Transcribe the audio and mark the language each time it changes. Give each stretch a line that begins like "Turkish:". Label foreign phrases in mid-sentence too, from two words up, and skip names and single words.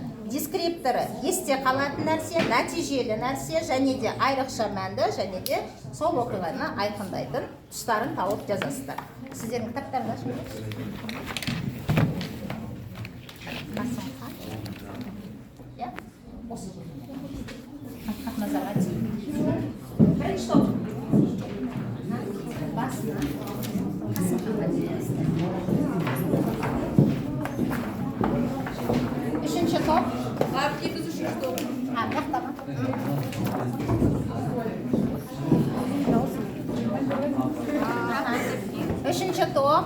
Kazakh: Дескрипторы есте қалатын нәрсе, нәтижелі нәрсе және де айрықша мәнді және де сол оқиғаны айқындайтын тұстарын тауып жазасыздар. Сіздердің кітаптарыңыз Қасым хан.
Russian: Я? Осы. Как называется? Хорошо. Басна.
Kazakh: Қасым хан. Үшінші топ. Үшінші топ.